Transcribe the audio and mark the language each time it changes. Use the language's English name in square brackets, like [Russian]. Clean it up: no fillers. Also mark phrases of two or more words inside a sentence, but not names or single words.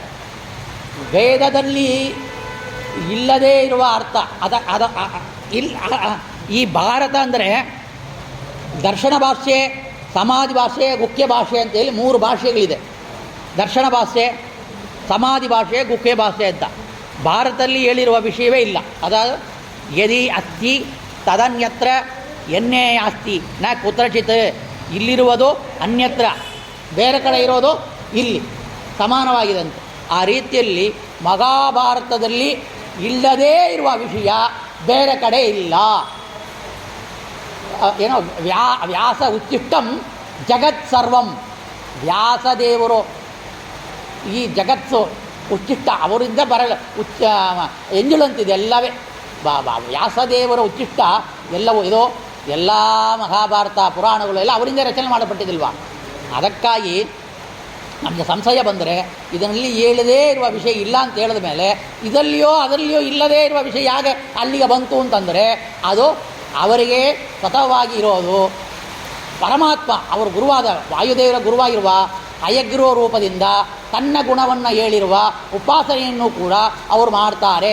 [Kannada] ವೇದದಲ್ಲಿ ಇಲ್ಲದೇ ಇರುವ ಅರ್ಥ ಈ ಭಾರತ ಅಂದರೆ ದರ್ಶನ ಭಾಷೆ, ಸಮಾಧಿ ಭಾಷೆ, ಗುಹ್ಯ ಭಾಷೆ ಅಂತೇಳಿ 3 ಭಾಷೆಗಳಿದೆ. ದರ್ಶನ ಭಾಷೆ, ಸಮಾಧಿ ಭಾಷೆ, ಗುಹ್ಯ ಭಾಷೆ ಅಂತ. ಭಾರತದಲ್ಲಿ ಹೇಳಿರುವ ವಿಷಯವೇ ಇಲ್ಲ. ಅದಾದ [Sanskrit] ಯದಿ ಅಸ್ತಿ ತದನ್ಯತ್ರ ಎನ್ನೇ ಅಸ್ತಿ ನ ಕುತ್ರಚಿತ್, [Kannada] ಇಲ್ಲಿರುವುದು ಅನ್ಯತ್ರ, ಬೇರೆ ಕಡೆ ಇರೋದು ಇಲ್ಲಿ ಸಮಾನವಾಗಿದಂತೆ. ಆ ರೀತಿಯಲ್ಲಿ ಮಹಾಭಾರತದಲ್ಲಿ ಇಲ್ಲದೇ ಇರುವ ವಿಷಯ ಬೇರೆ ಕಡೆ ಇಲ್ಲ. [Sanskrit] ಏನೋ ವ್ಯಾಸ ಉಚ್ಚಿಷ್ಟಂ ಜಗತ್ ಸರ್ವಂ, [Kannada] ವ್ಯಾಸದೇವರು ಈ ಜಗತ್ತು ಉಚ್ಚಿಷ್ಟ ಅವರಿಂದ ಎಂಜುಳಂತಿದೆ ಎಲ್ಲವೇ. ವ್ಯಾಸದೇವರ ಉಚ್ಚಿಷ್ಟ ಎಲ್ಲವೂ ಇದು ಎಲ್ಲ ಮಹಾಭಾರತ ಪುರಾಣಗಳು ಎಲ್ಲ ಅವರಿಂದ ರಚನೆ ಮಾಡಲ್ಪಟ್ಟಿದ್ದಿಲ್ವ. ಅದಕ್ಕಾಗಿ ನಮಗೆ ಸಂಶಯ ಬಂದರೆ ಇದರಲ್ಲಿ ಹೇಳದೇ ಇರುವ ವಿಷಯ ಇಲ್ಲ ಅಂತ ಹೇಳಿದ ಮೇಲೆ ಅದರಲ್ಲಿಯೋ ಇಲ್ಲದೇ ಇರುವ ವಿಷಯ ಹೇಗೆ ಅಲ್ಲಿಗೆ ಬಂತು ಅಂತಂದರೆ ಅದು ಅವರಿಗೆ ಸ್ವತಃವಾಗಿ ಇರೋದು ಪರಮಾತ್ಮ ಅವರ ಗುರುವಾದ ವಾಯುದೇವರ ಗುರುವಾಗಿರುವ ಹಯಗ್ರೀವ ರೂಪದಿಂದ ತನ್ನ ಗುಣವನ್ನು ಹೇಳಿರುವ ಉಪಾಸನೆಯನ್ನು ಕೂಡ ಅವರು ಮಾಡ್ತಾರೆ.